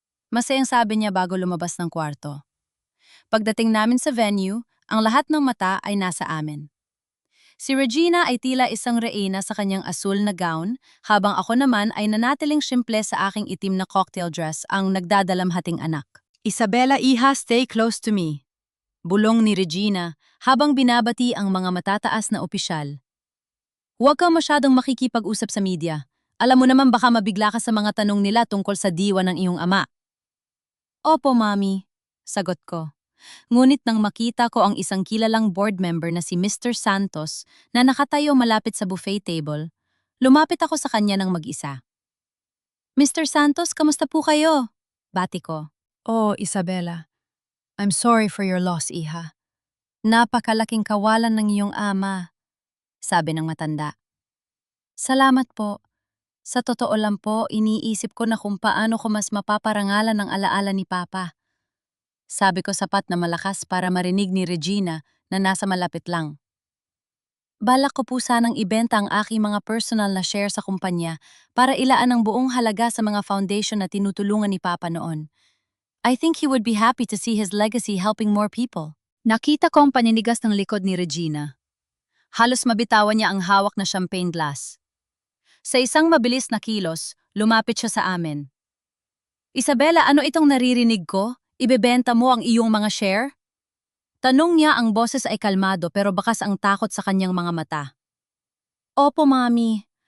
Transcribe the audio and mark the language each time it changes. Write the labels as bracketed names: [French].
[Filipino] Masayang sabi niya bago lumabas ng kwarto. Pagdating namin sa venue, ang lahat ng mata ay nasa amin. Si Regina ay tila isang reyna sa kanyang asul na gown, habang ako naman ay nanatiling simple sa aking itim na cocktail dress, ang nagdadalamhating anak. [English] Isabela, iha, stay close to me. [Filipino] Bulong ni Regina habang binabati ang mga matataas na opisyal. Huwag ka masyadong makikipag-usap sa media. Alam mo naman baka mabigla ka sa mga tanong nila tungkol sa diwa ng iyong ama. Opo, Mami, sagot ko. Ngunit nang makita ko ang isang kilalang board member na si Mr. Santos na nakatayo malapit sa buffet table, lumapit ako sa kanya ng mag-isa. Mr. Santos, kamusta po kayo? Bati ko. Oh, Isabela. [English] I'm sorry for your loss, iha. [Filipino] Napakalaking kawalan ng iyong ama, sabi ng matanda. Salamat po. Sa totoo lang po, iniisip ko na kung paano ko mas mapaparangalan ng alaala ni Papa. Sabi ko sapat na malakas para marinig ni Regina na nasa malapit lang. Balak ko po sanang ibenta ang aking mga personal na share sa kumpanya para ilaan ang buong halaga sa mga foundation na tinutulungan ni Papa noon. [English] I think he would be happy to see his legacy helping more people. [Filipino] Nakita ko ang paninigas ng likod ni Regina. Halos mabitawan niya ang hawak na champagne glass. Sa isang mabilis na kilos, lumapit siya sa amin. Isabela, ano itong naririnig ko? Ibebenta mo ang iyong mga share? Tanong niya, ang boses ay kalmado pero bakas ang takot sa kanyang mga mata. Opo, Mami.